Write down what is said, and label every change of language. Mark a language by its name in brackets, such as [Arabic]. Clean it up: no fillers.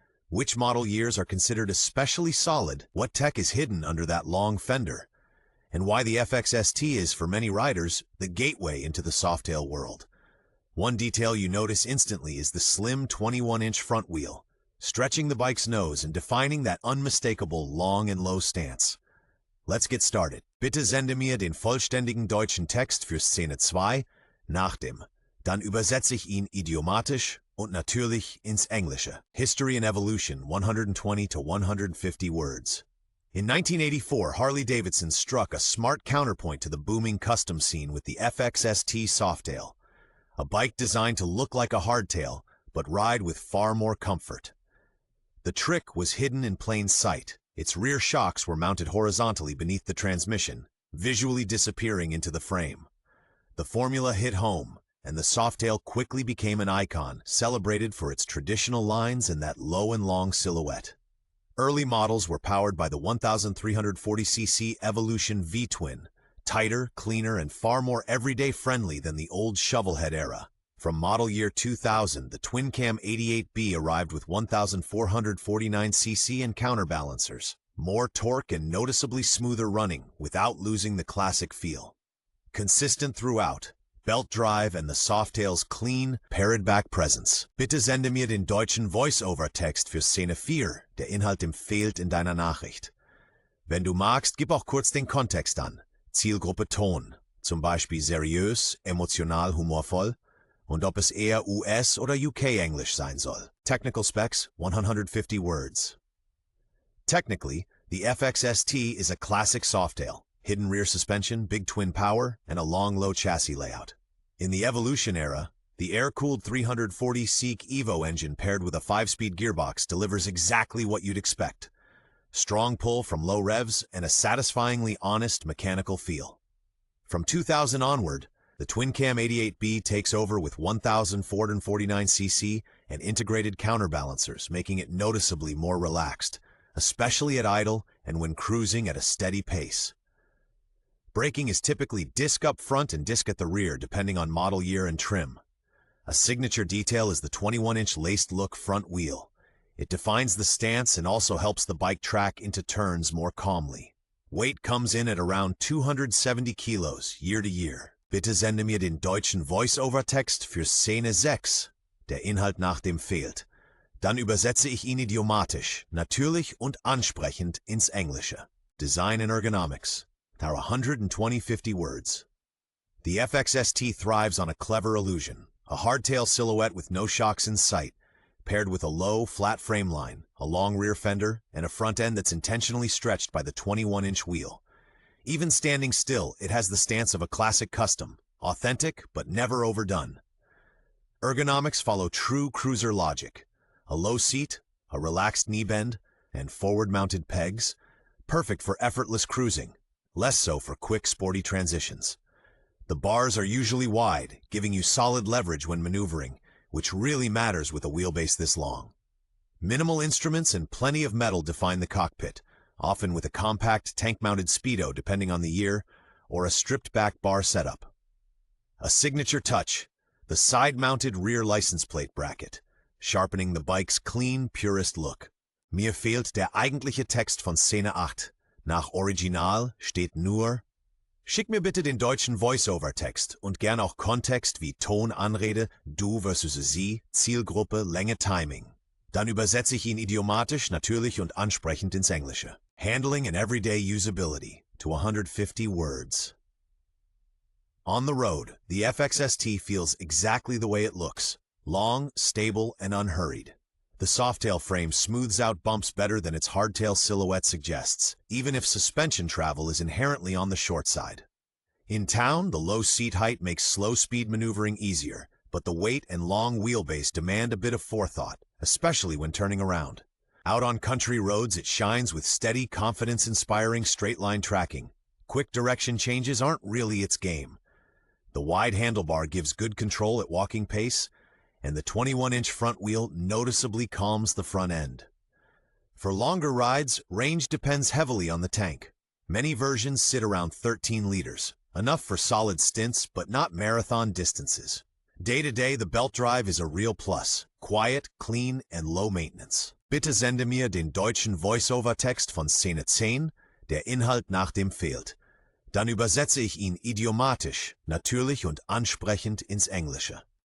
[English] Which model years are considered especially solid, what tech is hidden under that long fender, and why the FXST is, for many riders, the gateway into the softail world. One detail you notice instantly is the slim 21-inch front wheel, stretching the bike's nose and defining that unmistakable long and low stance. Let's get started. [German] Bitte sende mir den vollständigen deutschen Text für Szene 2 nach dem. Dann übersetze ich ihn idiomatisch und natürlich ins Englische. [English] History and Evolution, 120 to 150 words. In 1984, Harley-Davidson struck a smart counterpoint to the booming custom scene with the FXST Softail, a bike designed to look like a hardtail, but ride with far more comfort. The trick was hidden in plain sight. Its rear shocks were mounted horizontally beneath the transmission, visually disappearing into the frame. The formula hit home, and the Softail quickly became an icon, celebrated for its traditional lines and that low and long silhouette. Early models were powered by the 1340cc Evolution V-twin, tighter, cleaner, and far more everyday friendly than the old shovelhead era. From model year 2000, the twin-cam 88B arrived with 1449cc and counterbalancers, more torque and noticeably smoother running without losing the classic feel. Consistent throughout, belt drive and the Softail's clean, pared-back presence. [German] Bitte sende mir den deutschen Voice-Over-Text für Szene 4. Der Inhalt fehlt in deiner Nachricht. Wenn du magst, gib auch kurz den Kontext an. Zielgruppe Ton, zum Beispiel seriös, emotional, humorvoll, und ob es eher US- oder UK-Englisch sein soll. [English] Technical specs, 150 words. Technically, the FXST is a classic Softail. Hidden rear suspension, big twin power, and a long low chassis layout. In the Evolution era, the air-cooled 340 Seek Evo engine paired with a 5-speed gearbox delivers exactly what you'd expect. Strong pull from low revs and a satisfyingly honest mechanical feel. From 2000 onward, the twin-cam 88B takes over with 1449cc and integrated counterbalancers, making it noticeably more relaxed, especially at idle and when cruising at a steady pace. Braking is typically disc up front and disc at the rear, depending on model year and trim. A signature detail is the 21-inch laced-look front wheel. It defines the stance and also helps the bike track into turns more calmly. Weight comes in at around 270 kilos year to year. [German] Bitte sende mir den deutschen Voice-Over-Text für Szene 6. Der Inhalt nach dem fehlt. Dann übersetze ich ihn idiomatisch, natürlich und ansprechend ins Englische. [English] Design and Ergonomics. There are 150 words. The FXST thrives on a clever illusion, a hardtail silhouette with no shocks in sight, paired with a low, flat frame line, a long rear fender, and a front end that's intentionally stretched by the 21-inch wheel. Even standing still, it has the stance of a classic custom, authentic but never overdone. Ergonomics follow true cruiser logic. A low seat, a relaxed knee bend, and forward-mounted pegs, perfect for effortless cruising. Less so for quick, sporty transitions. The bars are usually wide, giving you solid leverage when maneuvering, which really matters with a wheelbase this long. Minimal instruments and plenty of metal define the cockpit, often with a compact tank-mounted speedo depending on the year, or a stripped-back bar setup. A signature touch, the side-mounted rear license plate bracket, sharpening the bike's clean, purist look. [German] Mir fehlt der eigentliche Text von Szene 8. Nach Original steht nur: Schick mir bitte den deutschen Voice-Over-Text und gern auch Kontext wie Ton, Anrede, du versus sie, Zielgruppe, Länge, Timing. Dann übersetze ich ihn idiomatisch, natürlich und ansprechend ins Englische. [English] Handling and everyday usability, to 150 words. On the road, the FXST feels exactly the way it looks, long, stable, and unhurried. The Softail frame smooths out bumps better than its hardtail silhouette suggests, even if suspension travel is inherently on the short side. In town, the low seat height makes slow-speed maneuvering easier, but the weight and long wheelbase demand a bit of forethought, especially when turning around. Out on country roads, it shines with steady, confidence-inspiring straight-line tracking. Quick direction changes aren't really its game. The wide handlebar gives good control at walking pace, and the 21-inch front wheel noticeably calms the front end. For longer rides, range depends heavily on the tank. Many versions sit around 13 liters, enough for solid stints but not marathon distances. Day-to-day, the belt drive is a real plus. Quiet, clean, and low maintenance. [German] Bitte sende mir den deutschen Voice-Over-Text von Szene 10, der Inhalt nach dem fehlt. Dann übersetze ich ihn idiomatisch, natürlich und ansprechend ins Englische.